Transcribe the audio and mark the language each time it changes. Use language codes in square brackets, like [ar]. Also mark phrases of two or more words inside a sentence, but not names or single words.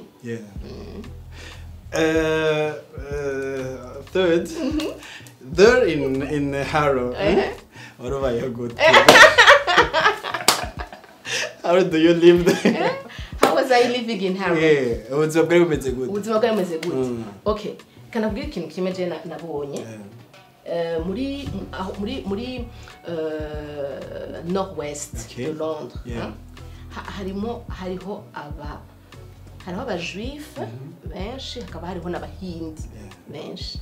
[en] Yeah. Third, there in Harrow. What about your good? How do you live there? How was I living in Harrow? Yeah, [rn] ubuzima bwari bumeze gute? Ubuzima bwari bumeze gute? Okay, kanabwira ikintu kimwe je nabonye. Muri northwest [fr] de Londres. [rn] Hariho abajuif benshi, hakaba hariho n'abahindi benshi.